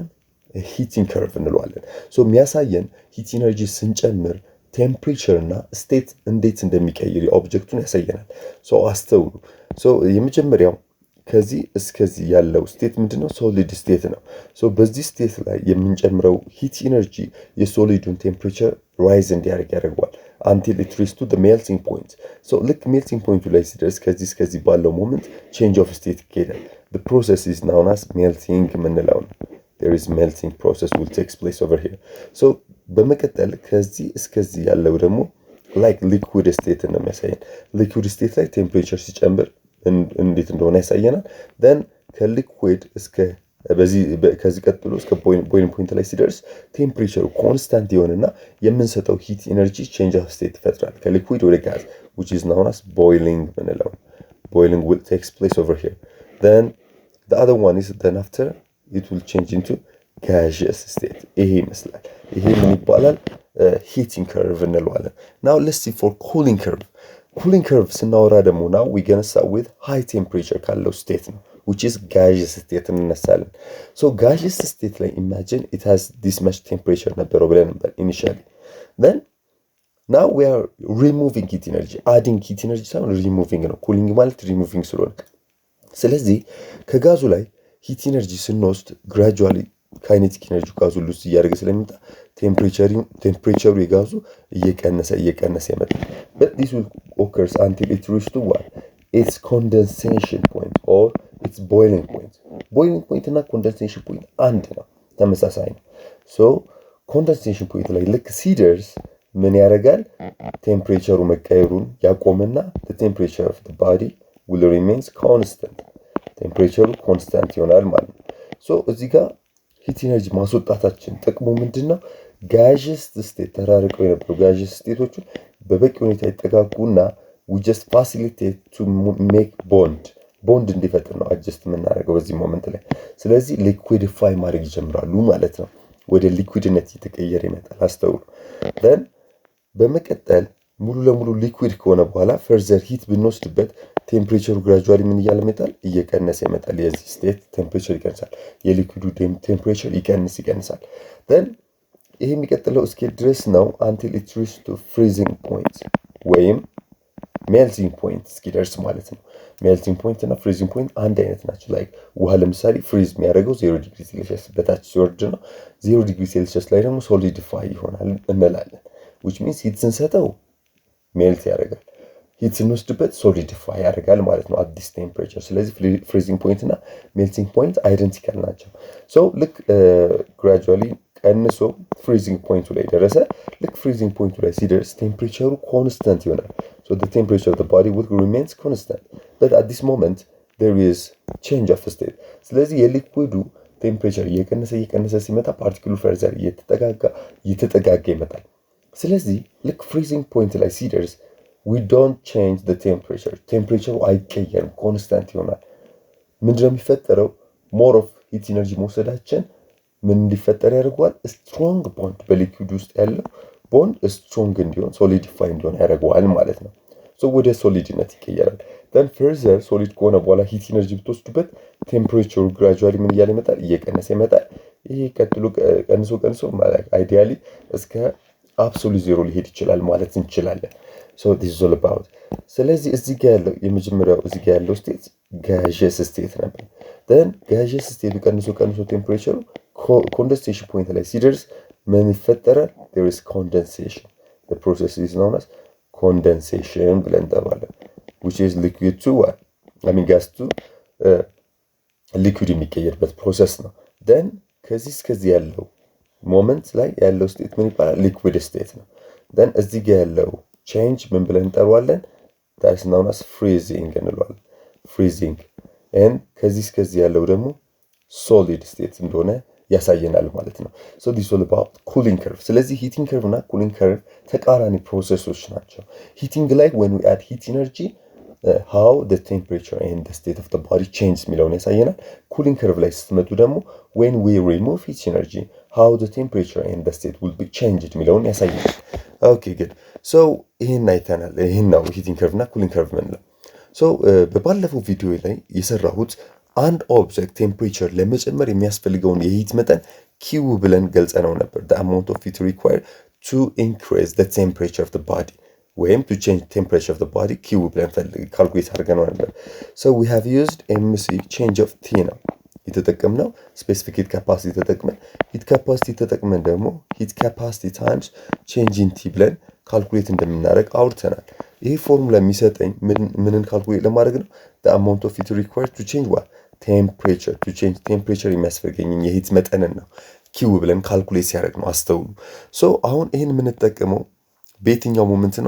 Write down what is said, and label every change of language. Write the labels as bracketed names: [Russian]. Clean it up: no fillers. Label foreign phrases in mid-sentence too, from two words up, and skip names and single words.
[English] heating curve [Amharic] እንለዋለን። የሚያሳየን [English] heat energy [Amharic] ስንጨምር ቴምፕሬቸር እና ስቴት እንዴት እንደሚቀይር የኦብጀክቱን ያሳየናል። አስተውሉ። የመጀመሪያው ከዚህ እስከዚህ ያለው ስቴት ምንድነው? [English] solid state [Amharic] ነው። በዚህ ስቴት ላይ የምንጨምረው [English] heat energy [Amharic] የሶሊዱን [English] temperature rise [Amharic] እንዲያደርግ ያደርገዋል [English] until it reaches to the melting point። [Amharic] ልክ [English] melting point [Amharic] ላይ ሲደርስ ከዚህ እስከዚህ ባለው [English] moment change of state ይካሄዳል። the process is known as melting [Amharic] የምንለው ነው። [English] there is melting process will takes place over here። [Amharic] በመቀጠል ከዚህ እስከዚህ ያለው ደግሞ [English] like liquid state [Amharic] ነው የሚያሳየን። [English] liquid state [Amharic] ላይ ቴምፕሬቸር ሲጨምር እንዴት እንደሆነ ያሳየናል። then ከሊኩዊድ እስከ ከዚህ ቀጥሎ እስከ [English] boiling point [Amharic] ላይ ሲደርስ [English] temperature constant [Amharic] የሆነና የምንሰጠው [English] heat energy change of state [Amharic] ይፈጥራል ከሊኩዊድ ወደ ጋዝ [English] which is known as boiling [Amharic] ምንለው። [English] boiling will takes place over here. then the other one is then after it will change into gaseous state። [Amharic] ይሄ ይመስላል። ይሄ ምን ይባላል? [English] heating curve እንለዋለን። now let's see for cooling curve። cooling curve [Amharic] ስናወራ ደግሞ [English] now we gonna start with high temperature [Amharic] ካለው ስቴት ነው [English] which is gaseous state እንነሳለን። gaseous state ላይ imagine it has this much temperature [Amharic] ነበረው ብለን ነበር [English] initially. then now we are removing heat energy። adding heat energy ሳይሆን removing ነው። cooling ማለት removing [Amharic] ስለሆነ ስለዚህ ከጋዙ ላይ [English] heat energy ስንወስድ gradually kinetic energy ጋዙ ሉስ [Amharic] እያደረገ ስለሚመጣ [English] ቴምፕሬቸሩ [Amharic] የጋዙ እየቀነሰ ይመጣል። [English] but this will occurs until it reaches to what? its condensation point or its boiling point። boiling point እና condensation point [Amharic] አንድ ነው፣ ተመሳሳይ ነው። [English] condensation point [Amharic] ላይ ልክ ሲደርስ ምን ያደርጋል? ቴምፕሬቸሩ መቀየሩን ያቆምና [English] the temperature of the body will remains constant። temperature constant [Amharic] ይሆናል ማለት ነው። እዚህ ጋር [English] heat energy [Amharic] ማስወጣታችን ጥቅሙ ምንድነው? [English] gaseous state [Amharic] ተራርቀው የነበሩ [English] gaseous states [Amharic] በበቂ ሁኔታ ይጠጋጉና [English] we just facilitate to make [Amharic] ቦንድ እንዲፈጥር ነው አጀስት የምናደርገው በዚህ ሞመንት ላይ። ስለዚህ ሊኩዊዲፋይ ማድረግ ይጀምራሉ ማለት ነው። ወደ ሊኩዊድነት እየተቀየረ ይመጣል። አስተውሉ። then በመቀጠል ሙሉ ለሙሉ ሊኩዊድ ከሆነ በኋላ [English] further heat [Amharic] ብንወስድበት ቴምፕሬቸሩ ግራጁዋሊ ምን እያለ ይመጣል? እየቀነሰ ይመጣል። የዚህ ስቴት ቴምፕሬቸር ይቀንሳል፣ የሊኩዊዱ ቴምፕሬቸር ይቀንሳል። then ይሄ የሚቀጥለው እስኪ ድረስ ነው [English] until it reaches to freezing point [Amharic] ወይም [English] melting point [Amharic] እስኪደርስ ማለት ነው። [English] melting point [Amharic] እና [English] freezing point [Amharic] አንድ አይነት ናቸው። ላይክ ውሃ ለምሳሌ ፍሪዝ የሚያደርገው 0 [English] degree Celsius [Amharic] በታች ሲወርድ ነው። 0 [English] degree Celsius [Amharic] ላይ ደግሞ ሶሊዲፋይ ይሆናል እንላለን። [English] which means heat [Amharic] ስንሰጠው ሜልት ያደርጋል፣ ሂት ስንወስድበት ሶሊዲፋይ ያደርጋል ማለት ነው አዲስ ቴምፕሬቸር። ስለዚህ [English] freezing point [Amharic] እና [English] melting point [Amharic] አይደንቲካል ናቸው። ሶ ልክ ግራጁዋሊ ቀንሶ [English] freezing point [Amharic] ላይ ደረሰ። ልክ [English] freezing point [Amharic] ላይ ሲደርስ ቴምፕሬቸሩ ኮንስታንት ይሆናል። ሶ [English] the temperature of the body will remains constant, but at this moment there is change of state። [Amharic] ስለዚህ የሊኩዊዱ ቴምፕሬቸር እየቀነሰ ሲመጣ ፓርቲክሉ ፈርዘር እየተጠጋጋ ይመጣል። ስለዚህ ልክ [English] freezing point [Amharic] ላይ ሲደርስ [English] we don't change the temperature። [Amharic] ቴምፕሬቸሩ አይቀየርም፣ ኮንስታንት ይሆናል። ምንድነው የሚፈጠረው? [English] more of heat energy [Amharic] መውሰዳችን ምን እንዲፈጠር ያደርገዋል? [English] strong bond [Amharic] በሊኩዊድ ውስጥ ያለው ቦንድ ስትሮንግ እንዲሆን ሶሊዲፋይ እንዲሆን ያደርገዋል ማለት ነው። ሶ ወደ ሶሊድነት ይቀየራል። ደን ፈርዘር ሶሊድ ከሆነ በኋላ [English] heat energy [Amharic] ብትወስዱበት ቴምፕሬቸሩ ግራጁዋሊ ምን እያለ ይመጣል? እየቀነሰ ይመጣል። ይሄ ቀጥሎ ቀንሶ ማለት አይዲያሊ እስከ [English] absolute zero [Amharic] ሊሄድ ይችላል ማለት እንችላለን። ሶ [English] this is all about። [Amharic] ስለዚህ እዚህ ጋር ያለው የመጀመሪያው እዚህ ጋር ያለው ስቴት [English] gaseous state [Amharic] ነበር። [English] then gaseous state [Amharic] ቀንሶ ቴምፕሬቸሩ [English] condensation point [Amharic] ላይ ሲደርስ ምን ይፈጠራል? [English] there is condensation። the process is known as condensation [Amharic] ብለን እንጠራዋለን። [English] which is liquid to what? I mean gas to liquid [Amharic] የሚቀየርበት ፕሮሰስ ነው። then ከዚህ ያለው ሞመንት ላይ ያለው ስቴት ምን ይባላል? ሊኩዊድ ስቴት ነው። then እዚህ ጋር ያለው ቼንጅ ምን ብለን እንጠራዋለን? [English] that is known as freezing እንለዋለን። freezing and [Amharic] ከዚህ ያለው ደግሞ [English] solid state [Amharic] እንደሆነ ያሳየናል ማለት ነው። [English] so this is all about cooling curve። ስለዚህ heating curve እና cooling curve [Amharic] ተቃራኒ ፕሮሰሶች ናቸው። [English] ሂቲንግ ላይ when we add heat energy how the temperature and the state of the body changes [Amharic] የሚለውን ያሳየናል። [English] cooling curve [Amharic] ላይ ስትመጡ ደግሞ [English] when we remove heat energy how the temperature and the state will be [Amharic] changed የሚለውን ያሳየናል። [English] OK good። [Amharic] so ይሄን አይተናል። ይሄን ነው [English] heating curve [Amharic] እና [English] cooling curve [Amharic] የምንለው። so በባለፈው ቪዲዮ ላይ የሰራሁት አንድ [English] object temperature [Amharic] ለመጨመር የሚያስፈልገውን የሂት መጠን ኪው ብለን ገልጸነው ነበር። [English] the amount of heat required to increase the temperature of the body [Amharic] ወይም [English] to change temperature of the body [Amharic] ኪው ብለን ካልኩሌት አድርገነው ነበር። [English] so we have used mc change of t [Amharic] ነው የተጠቀምነው። [English] specific heat capacity [Amharic] ተጠቅመን [English] heat capacity [Amharic] ተጠቅመን ደግሞ [English] heat capacity times change in T [Amharic] ብለን ካልኩሌት እንደምናደርግ አውርተናል። ይሄ ፎርሙላ የሚሰጠኝ ምንን ካልኩሌት ለማድረግ ነው? [English] the amount of heat required to change what? temperature to change temperature [Amharic] የሚያስፈልገኝን የሂት መጠንን ነው ኪው ብለን ካልኩሌት ሲያደርግ ነው። አስተውሉ። ሶ አሁን ይሄን የምንጠቀመው በየትኛው ሞመንት ነው?